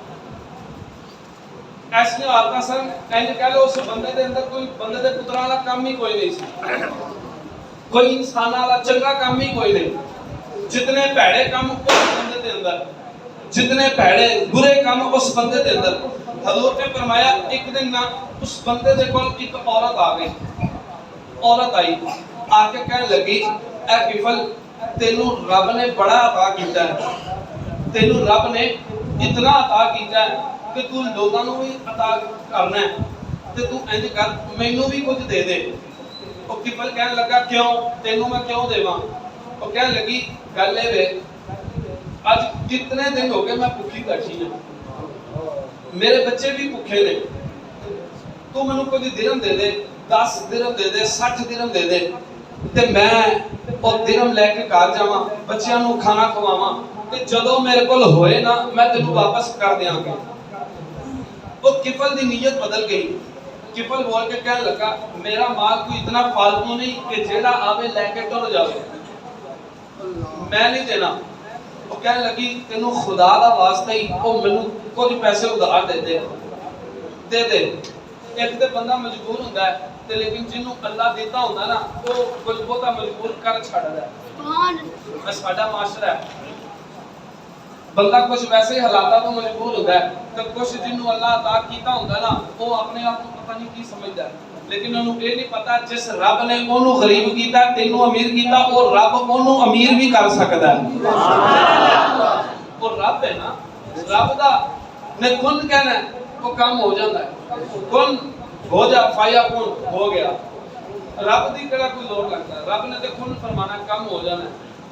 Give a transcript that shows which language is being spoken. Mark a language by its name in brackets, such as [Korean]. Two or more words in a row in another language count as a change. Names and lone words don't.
[Punjabi] ایسے آتا سن اینج کہہ لو اس بندے دے اندر کوئی بندے دے پتراں والا کام ہی کوئی نہیں سی کوئی انسان والا چنگا کام ہی کوئی نہیں جتنے بھڑے کام اس بندے دے اندر جتنے بھڑے برے کام اس بندے دے اندر حضور نے فرمایا ایک دن نہ اس بندے دے کول ایک عورت آ گئی عورت آئی آ کے کہنے لگی اے کفل تینوں رب نے بڑا عطا کیتا ہے تینوں رب نے اتنا عطا کیتا ہے کہ تو لوگاں نوں بھی عطا کرنا ہے تے تو انج کر مینوں بھی کچھ دے دے او کفل کہنے لگا کیوں تینوں میں کیوں دیواں او کہنے لگی گل اے وے اج کتنے دن ہو گئے میں بھوکی بیٹھی ہوں میرے بچے بھی بھوکے نے تو مینوں کچھ درہم دے دے 10 درہم دے دے 60 درہم دے دے تے میں او درہم لے کے گھر جاواں بچیاں نوں کھانا کھواواں تے جدوں میرے کول ہوئے نا میں تینوں واپس کر دیاں گا وہ کفل دی نیت بدل گئی کفل بول کے کہنے لگا میرا مال کوئی اتنا فالتو نہیں کہ جیڑا آوے لے کے ٹر جاوے میں نہیں دینا وہ کہنے لگی تینوں خدا دا واسطہ ہی او مینوں کچھ پیسے ادھار دے دے ایک تے بندہ مجبور ہوندا ہے تے لیکن جنوں اللہ دیتا ہوندا نا وہ کچھ بہتا مجبور کر چھڑدا ہے [Arabic] سبحان اللہ [Punjabi] ساڈا معاشرہ ہے بندہ کچھ ویسے ہی حالاتاں تو مجبور ہوتا ہے تو کچھ جنوں اللہ عطا کیتا ہوندا نا وہ اپنے آپ کو پتہ نہیں کی سمجھدا ہے لیکن انہوں یہ نہیں پتا جس رب نے انہوں غریب کیتا تینوں امیر کیتا اور رب انہوں امیر بھی کر سکتا ہے اور رب ہے نا رب دا نے کن کہنا ہے وہ کام ہو جاتا ہے کن ہو جا فایا کن ہو گیا رب دی کڑا کوئی زور لگتا ہے رب نے تے کن فرمانا کام ہو جانا ہے